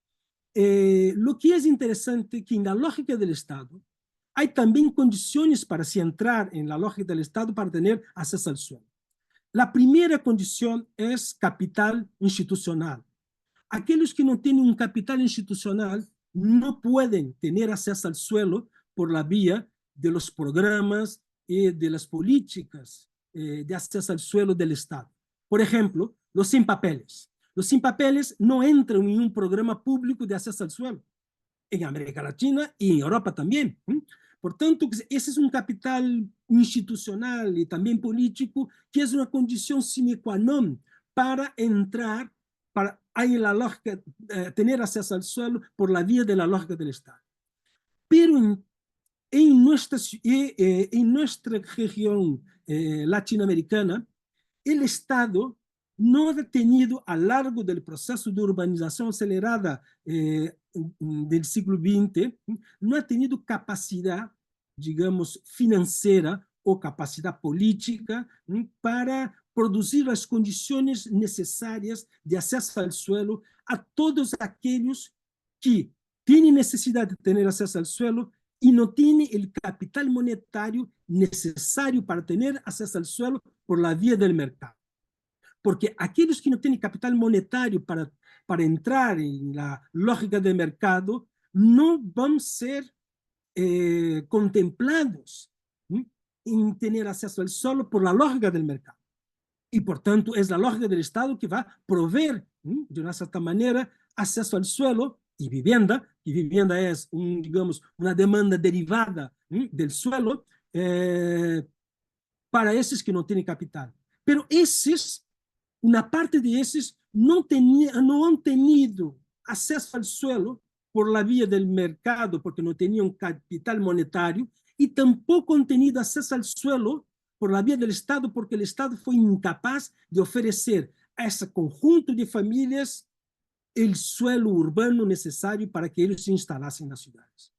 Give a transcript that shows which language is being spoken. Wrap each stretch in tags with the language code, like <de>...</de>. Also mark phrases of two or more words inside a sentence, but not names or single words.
<pt>O que é interessante é que, na lógica do Estado, há também condições para se entrar na lógica do Estado para ter acesso ao suelo. A primeira condição é capital institucional. Aqueles que não têm um capital institucional não podem ter acesso ao suelo</pt> <es>por la via de los programas</es> <pt>e</pt> <es>de las políticas</es> <pt>de acesso ao suelo do Estado. Por exemplo,</pt> <es>los sin papeles. Los sin papeles</es> <pt>não entram em um programa público de acesso ao suelo, em América Latina e em Europa também. Portanto, esse é um capital institucional e também político que é uma condição</pt> <la>sine qua non</la> <pt>para entrar,</pt> <es>para la lógica, tener acceso al suelo por la vía de la lógica del Estado. Pero en nuestra región latinoamericana, el Estado no ha tenido a lo largo del proceso de urbanización acelerada del siglo XX, no ha tenido capacidad, digamos, financiera o capacidad política</es> <pt>para produzir as condições necessárias de acesso ao suelo a todos aqueles que têm necessidade de ter acesso ao suelo e não têm o capital monetário necessário para ter acesso ao suelo</pt> <es>por la via</es> <pt>do mercado. Porque aqueles que não têm capital monetário para entrar na lógica do mercado não vão ser contemplados em ter acesso ao suelo</pt> <es>por la lógica</es> <pt>do mercado. E, portanto, é a lógica do Estado que vai prover, de uma certa maneira, acesso ao suelo e vivienda, que vivienda é, digamos, uma demanda derivada do suelo, para esses que não têm capital. Pero esses, uma parte desses,</pt> <es>no han tenido acceso al suelo por la vía del mercado, porque no tenían capital monetario, y tampoco han tenido acceso al suelo por la vía del Estado, porque el Estado fue incapaz de ofrecer a ese conjunto de familias el suelo urbano necesario para que ellos se instalasen en las ciudades.</es>